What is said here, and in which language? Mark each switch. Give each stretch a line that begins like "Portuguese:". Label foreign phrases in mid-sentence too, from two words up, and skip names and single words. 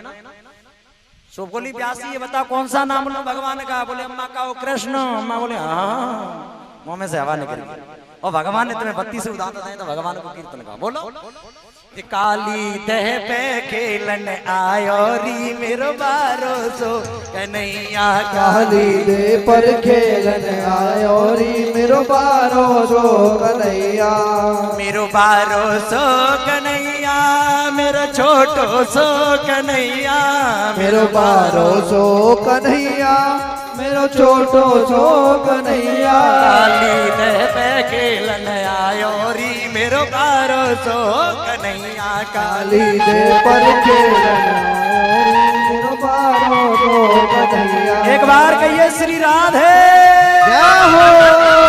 Hindi: सो बोली व्यासी ये बता कौन सा नाम लो भगवान का? बोले अम्मा का वो कृष्ण। अम्मा बोले हाँ, मुंह में से हवा निकल गई। और भगवान ने तुम्हें 32 दांत दिए तो भगवान को कीर्तन का बोलो।
Braj: काली देह पे खेलन आयो री मेरो बारो सो कन्हैया, काली देह पर खेलन आयो री मेरो बारो सो कन्हैया, मेरो बारो सो कन्हैया, मेरो छोटो सो कन्हैया, मेरो बारो सो कन्हैया, मेरो छोटो सो कन्हैया। काली देह पे खेलन आयो री मेरो बारो सो कन्हैया, काली देह पर खेलन आयो री मेरो बारो सो कन्हैया।
Hindi: एक बार कहिए श्री राधे जय हो।